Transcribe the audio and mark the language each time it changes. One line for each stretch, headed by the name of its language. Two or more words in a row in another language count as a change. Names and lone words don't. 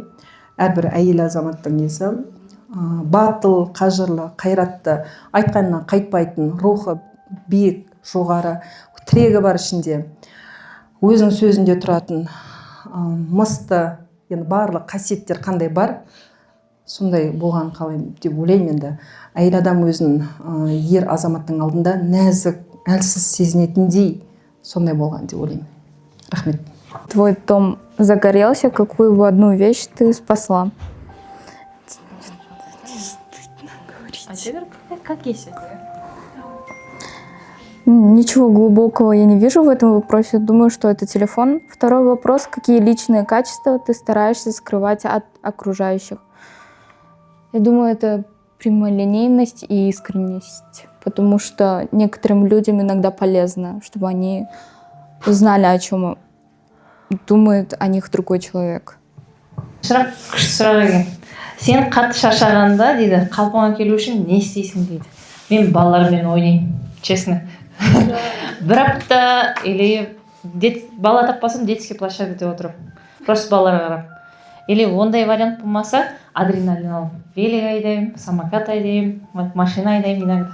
Kazakh: Әрбір әйел азаматтың несі батыл, қажырлы, қайратты, айтқанынан қайтпайтын, рухы биік, жоғары, тірегі бар ішінде, өзінің сөзінде тұратын, мысты, енді барлық қасиеттер қандай бар, сондай болған қалаймын деп ойлаймын енді. Әйел адам өзін ер азаматтың алдында нәзік, әлсіз сезінетіндей сондай болған деп ойлаймын. Рахмет.
Russian: Твой дом загорелся, какую бы одну вещь ты спасла? Как есть? Ничего глубокого я не вижу в этом вопросе. Думаю, что это телефон. Второй вопрос. Какие личные качества ты стараешься скрывать от окружающих? Я думаю, это прямолинейность и искренность. Потому что некоторым людям иногда полезно, чтобы они знали, о чем думает о них другой человек.
Kazakh: Сұрақ екен. Сен қатты шаршағанда дейді, қалпыңа келу үшін не істейсің дейді. мен балалармен ойнаймын, честно. Бір апта или бала таппасам
Russian: детский площадкада
Kazakh: отырып, просто балаларға қарап. Или ондай вариант болмаса, адреналин алып, велик айдаймын, самокат айдаймын, машина айдаймын иногда.